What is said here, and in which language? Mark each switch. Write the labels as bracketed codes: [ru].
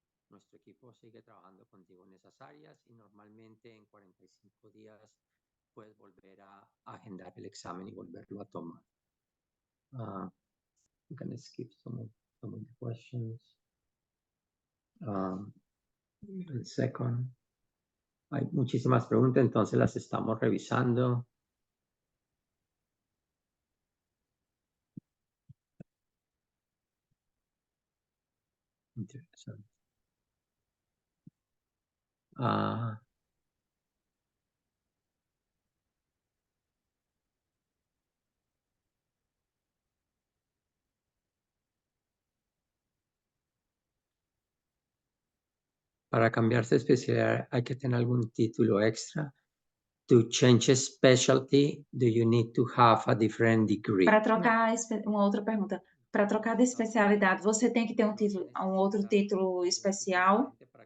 [es] Nuestro equipo sigue trabajando contigo en esas áreas y normalmente en 45 días puedes volver a agendar el examen y volverlo a tomar. [en] I'm going to skip some of the questions. El second. [es] Hay muchísimas preguntas, entonces las estamos revisando. Interesante. Para cambiarse de especialidad hay que tener algún título extra. [en] To change a specialty, do you need to have a different degree? [pt] Para trocar, uma outra pergunta. Para trocar de especialidade, você tem que ter um outro título especial?